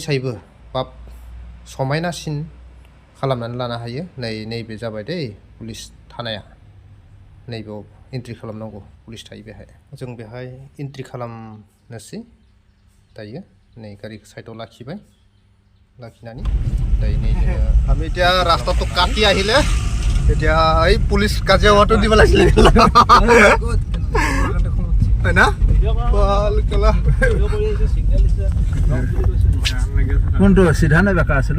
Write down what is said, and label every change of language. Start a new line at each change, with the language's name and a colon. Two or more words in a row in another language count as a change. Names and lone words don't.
Bodo: सायबो बाब समायनासिन खालामनानै लानो हायो नैबे जाबाय दै पुलिस थानाया नैबेयाव एन्ट्रि खालामनांगौ पुलिस थायो बेहाय जों बेहाय एन्ट्रि खालामनोसै दायो नै गारिखौ साइडआव लाखिबाय लाखिनानै दायो नै
Assamese: আমি এতিয়া ৰাস্তাটো কাটি আহিলে এতিয়া এই পুলিচ কাজিয়াটো দিব লাগিছিলে হয় না কোনটো সিধা নে বেকা আছিল